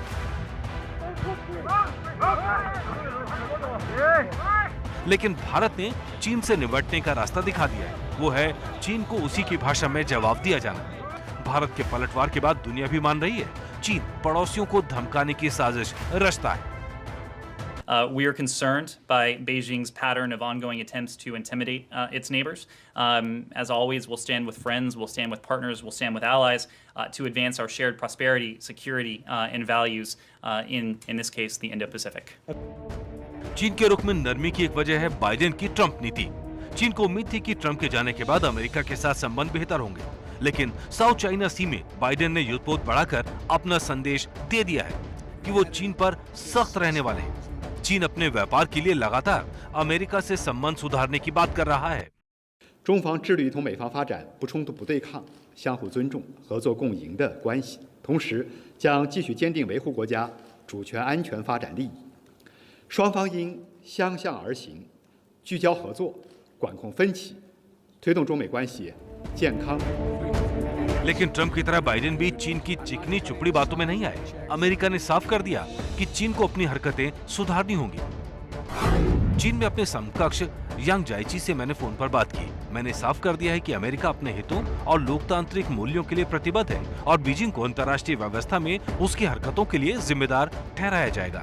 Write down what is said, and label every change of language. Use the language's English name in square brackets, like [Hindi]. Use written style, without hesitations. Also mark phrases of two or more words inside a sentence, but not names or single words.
[Hindi] लेकिन भारत ने चीन से निपटने का रास्ता दिखा दिया है। वो है चीन को उसी की भाषा में जवाब दिया जाना। भारत के पलटवार के बाद दुनिया भी मान रही है, चीन पड़ोसियों को धमकाने की साजिश रचता है। [English] We are concerned by Beijing's pattern of ongoing attempts to intimidate its neighbors. As always, we'll stand with friends, we'll stand with partners, we'll stand with allies to advance our shared prosperity, security, and values in this case, the Indo-Pacific. [Hindi] चीन के रुख में नरमी की एक वजह है बाइडेन की ट्रंप नीति। चीन को उम्मीद थी कि ट्रंप के जाने के बाद अमेरिका के साथ संबंध बेहतर होंगे, लेकिन साउथ चाइना सी में बाइडेन ने युद्धपोत बढ़ाकर अपना संदेश दे दिया है कि वो चीन पर सख्त रहने वाले हैं। चीन अपने व्यापार के लिए लगातार अमेरिका से संबंध सुधारने की बात कर रहा है। [Chinese] 中方致力于同美方发展不冲突、不对抗、相互尊重、合作共赢的关系，同时将继续坚定维护国家主权、安全、发展利益。双方应相向而行，聚焦合作，管控分歧，推动中美关系健康。 [Hindi] लेकिन ट्रंप की तरह बाइडेन भी चीन की चिकनी चुपड़ी बातों में नहीं आए। अमेरिका ने साफ कर दिया कि चीन को अपनी हरकतें सुधारनी होंगी। चीन में अपने समकक्ष यांग जाइची से मैंने फोन पर बात की। मैंने साफ कर दिया है कि अमेरिका अपने हितों और लोकतांत्रिक मूल्यों के लिए प्रतिबद्ध है और बीजिंग को अंतर्राष्ट्रीय व्यवस्था में उसकी हरकतों के लिए जिम्मेदार ठहराया जाएगा।